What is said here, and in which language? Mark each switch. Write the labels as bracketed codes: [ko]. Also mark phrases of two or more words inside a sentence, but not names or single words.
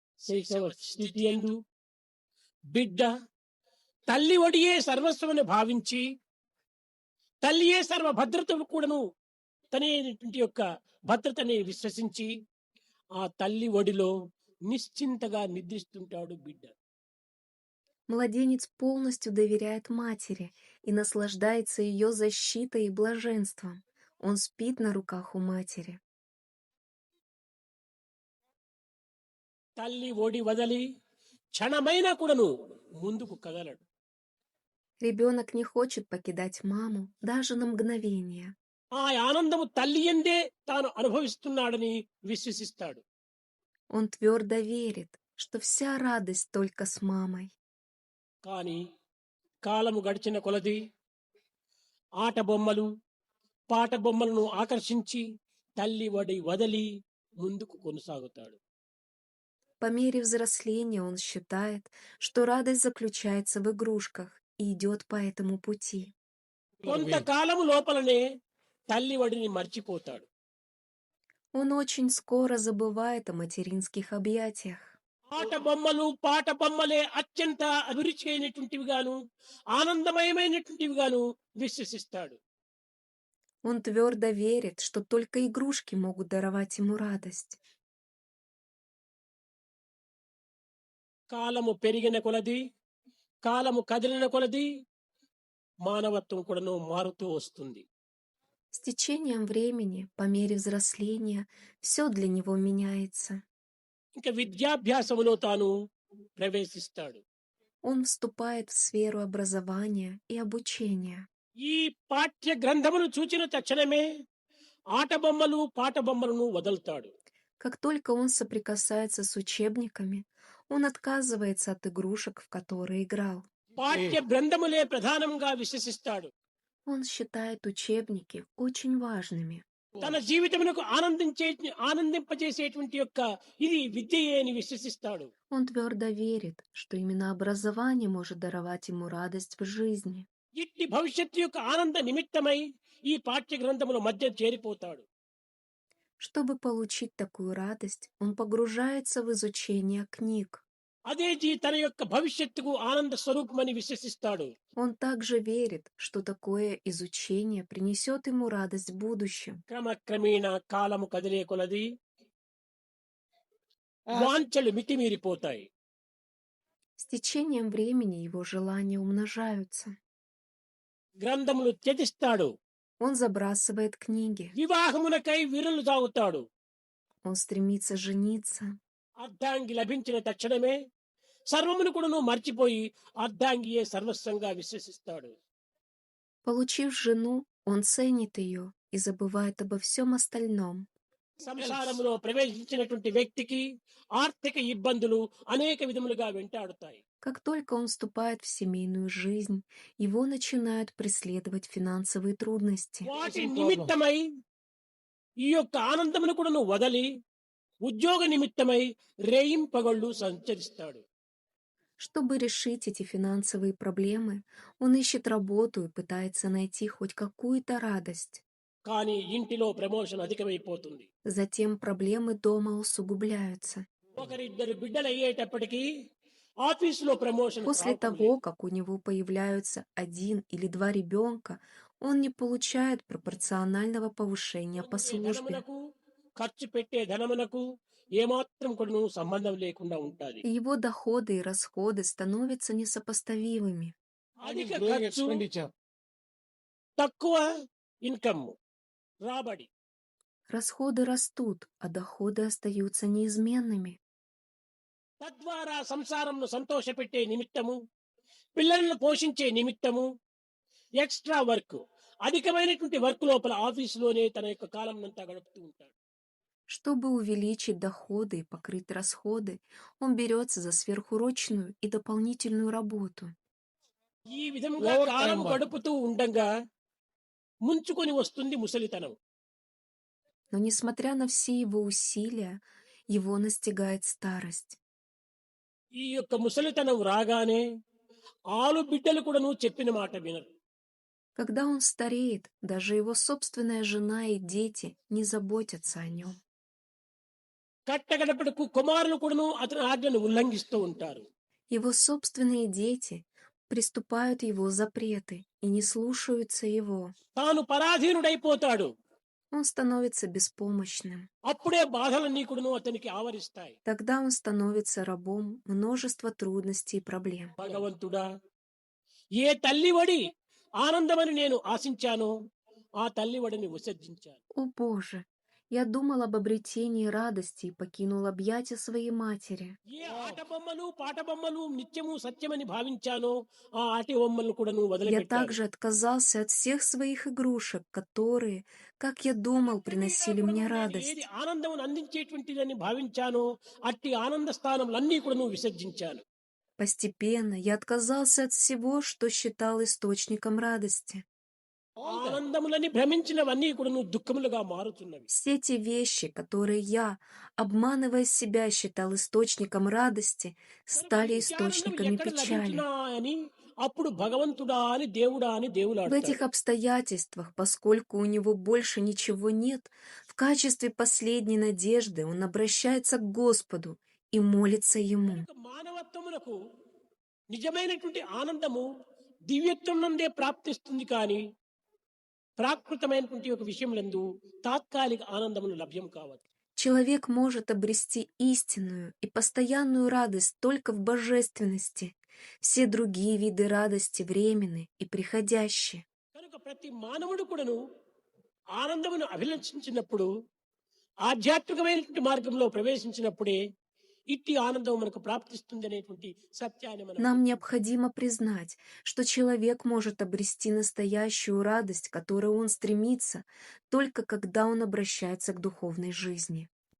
[te] శైశవ స్థితి యందు బిడ్డ తల్లి ఒడియే సర్వస్వమని భావించి తల్లియే సర్వ భద్రతను కూడాను తనేటువంటి యొక్క భద్రతని విశ్వసించి ఆ తల్లి ఒడిలో నిశ్చింతగా నిద్రిస్తుంటాడు బిడ్డ. [ru] Младенец полностью доверяет матери и наслаждается ее защитой и блаженством. Он спит на руках у матери. [te] తల్లి ఒడి వదలి క్షణమైనా కూడాను ముందుకు కదలడు. [ru] Ребенок не хочет покидать маму даже на мгновение. [te] ఆ ఆనందము తల్లి యందే తాను అనుభవిస్తున్నాడని విశ్వసిస్తాడు. [ru] Он твердо верит, что вся радость только с мамой. [te] కానీ కాలము గడిచిన కొలది ఆట బొమ్మలు పాట బొమ్మలను ఆకర్షించి తల్లి ఒడి వదలి ముందుకు కొనసాగుతాడు. [ru] По мере взросления он считает, что радость заключается в игрушках и идет по этому пути. [te] కొంతకాలము లోపలనే తల్లి ఒడిని మర్చిపోతాడు. [ru] Он очень скоро забывает о материнских объятиях. [te] ఆట బొమ్మలు పాట బొమ్మలే అత్యంత అభిరుచి అయినటువంటివి గాను ఆనందమయమైనటువంటివి గాను విశ్వసిస్తాడు. [ru] Он твердо верит, что только игрушки могут даровать ему радость. [te] కాలము పెరిగిన కొలది కాలము కదిలిన కొలది మానవత్వం కూడాను మారుతూ వస్తుంది. [ru] С течением времени, по мере взросления, все для него меняется. [te] ఇంకా విద్యాభ్యాసములో తాను ప్రవేశిస్తాడు. [ru] Он вступает в сферу образования и обучения. [te] ఈ పాఠ్య గ్రంథమును చూచిన తక్షణమే ఆట బొమ్మలు పాట బొమ్మలను వదులుతాడు. [ru] Как только он соприкасается с учебниками, он отказывается от игрушек, в которые играл. [te] పాఠ్య గ్రంథములే ప్రధానంగా విశ్వసిస్తాడు. [ru] Он считает учебники очень важными. [te] తన జీవితమునకు ఆనందింపజేసేటువంటి యొక్క ఇది విద్యయే అని విశ్వసిస్తాడు. [ru] Он твердо верит, что именно образование может даровать ему радость в жизни. [te] ఇట్టి భవిష్యత్తు యొక్క ఆనంద నిమిత్తమై ఈ పాఠ్య గ్రంథముల మధ్య చేరిపోతాడు. [ru] Чтобы получить такую радость, он погружается в изучение книг. [te] అదే తన యొక్క భవిష్యత్తుకు ఆనంద స్వరూపమని విశ్వసిస్తాడు. [ru] Он также верит, что такое изучение принесет ему радость в будущем. [te] క్రమక్రమేణ కాలము కదిలే కొలది వాంఛలు మితిమీరిపోతాయి. [ru] С течением времени его желания умножаются. [te] గ్రంథములు త్యజిస్తాడు. [ru] Он забрасывает книги. [te] వివాహమునకై విరులు తాగుతాడు. [ru] Он стремится жениться. [te] అర్ధాంగి లభించిన తక్షణమే సర్వమును కూడాను మర్చిపోయి అర్ధాంగియే సర్వస్వంగా విశ్వసిస్తాడు. [ru] Получив жену, он ценит ее и забывает обо всем остальном. [te] సంసారములో ప్రవేశించినటువంటి వ్యక్తికి ఆర్థిక ఇబ్బందులు అనేక విధములుగా వెంటాడుతాయి. [ru] Как только он вступает в семейную жизнь, его начинают преследовать финансовые трудности. [te] వాటి నిమిత్తమై ఈ యొక్క ఆనందమును కూడాను వదలి ఉద్యోగ నిమిత్తమై రేయింపగళ్ళు సంచరిస్తాడు. [ru] Чтобы решить эти финансовые проблемы, он ищет работу и пытается найти хоть какую-то радость. [te] కానీ ఇంటిలో ప్రమోషన్ అధికమైపోతుంది. [ru] Затем проблемы дома усугубляются. [te] ఒకరిద్దరు బిడ్డలు అయ్యేటప్పటికీ ఆఫీసులో ప్రమోషన్ [ru] После того, как у него появляются 1 или 2 ребенка, он не получает пропорционального повышения по службе. [te] ఖర్చు పెట్టే ధనమునకు ఏమాత్రం కూడా సంబంధం లేకుండా ఉంటాది. [ru] Его доходы и расходы становятся несопоставимыми. [te] అధిక ఖర్చు, తక్కువ ఇన్కమ్ రాబడి. [ru] Расходы растут, а доходы остаются неизменными. [te] తద్వారా సంసారంను సంతోషపెట్టే నిమిత్తము పిల్లలను పోషించే నిమిత్తము [en] extra work [te] అధికమైనటువంటి వర్క్ లోపల ఆఫీసులోనే తన యొక్క కాలం అంతా గడుపుతూ ఉంటాడు. [ru] Чтобы увеличить доходы и покрыть расходы, он берется за сверхурочную и дополнительную работу. [te] ఈ విధంగా కాలం గడుపుతూ ఉండగా ముంచుకొని వస్తుంది ముసలితనం. [ru] Но несмотря на все его усилия, его настигает старость. [te] ఈ యొక్క ముసలితనం రాగానే ఆలు బిడ్డలు కూడాను చెప్పిన మాట వినరు. [ru] Когда он стареет, даже его собственная жена и дети не заботятся о нем. [te] కట్టగడపడకు కుమారులు కూడాను అతని ఆజ్ఞను ఉల్లంఘిస్తూ ఉంటారు. [ru] Его собственные дети приступают его запреты и не слушаются его. [te] తాను పరాధీనుడైపోతాడు. [ru] Он становится బеспомощным. [te] అప్పుడే బాధలన్నీ కూడాను అతనికి ఆవరిస్తాయి. [ru] Тогда он становится рабом множества трудностей и проблем. [te] భగవంతుడా, ఏ తల్లివడి ఆనందమని నేను ఆశించానో ఆ తల్లివడిని విసర్జించాను. [ru] О Боже, я думал об обретении радости и покинул объятия своей матери. [te] ఏ ఆట బొమ్మలు పాట బొమ్మలు నిత్యము సత్యమని భావించానో ఆ ఆట బొమ్మలను కూడా నువ్వు [ru] Я [te] వదిలిపెట్టాను. [ru] также отказался от всех своих игрушек, которые, как я думал, приносили мне [te] నేను [ru] радость. [te] ఏది ఆనందమును అందించేటువంటిదని భావించానో అట్టి ఆనంద స్థానములన్నీ కూడా నువ్వు విసర్జించాను. [ru] Постепенно я отказался от всего, что считал источником радости. [te] ఆనందములని భ్రమించినవన్నీ కూడా నువ్వు దుఃఖములుగా మారుతున్నవి. [ru] Все те вещи, которые я, обманывая себя, считал источником радости, стали [te] ఈ ఆనందం [ru] источниками [te] ఎక్కడ [ru] печали. [te] లభించినా అని అప్పుడు భగవంతుడా అని దేవుడా అని [ru] В [te] దేవులాడతాడు. [ru] этих обстоятельствах, поскольку у него больше ничего нет, в качестве последней надежды он обращается к Господу и молится Ему. [te] కనుక మానవత్వమునకు నిజమైనటువంటి ఆనందము దివ్యత్వం నందే ప్రాప్తిస్తుంది కానీ ప్రాకృతమైనటువంటి ఒక విషయములందు తాత్కాలిక ఆనందమును లభ్యం కావచ్చు. [ru] Человек может обрести истинную и постоянную радость только в божественности. Все другие виды радости временны и приходящие. [te] కనుక ప్రతి మానవుడు కూడాను ఆనందమును అభిలషించినప్పుడు ఆధ్యాత్మికమైనటువంటి మార్గంలో ప్రవేశించినప్పుడే ఇట్టి ఆనందం మనకు ప్రాప్తిస్తుంది అనేటువంటి సత్యాన్ని మనం [ru] Нам необходимо признать, что человек может обрести настоящую радость, к которой он стремится, только когда он обращается к духовной жизни.